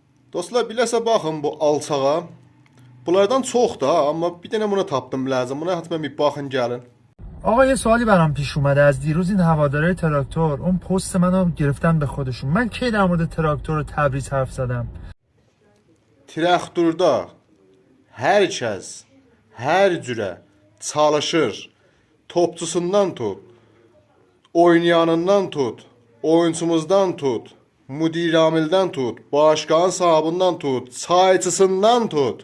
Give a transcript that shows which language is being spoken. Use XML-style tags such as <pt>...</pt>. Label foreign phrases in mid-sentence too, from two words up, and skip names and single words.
<az>Dostlar, biləsə baxın bu alçağa. Bunlardan çox da, amma bir dənə buna tapdım lazım. Buna حتما bir baxın gəlin.</az> <fa>آقا یه سوالی برام پیش اومده. از دیروز این هواداره تراکتور اون پست منو گرفتن به خودشون. من کی در مورد تراکتور و تبریز حرف زدم؟</fa> <az>Traktorda hər kəs hər cürə çalışır. Topçusundan tut, oynayanından tut, oyuncumuzdan tut, müdir amildən tut, başqanın sahibından tut, çayçısından tut.</az>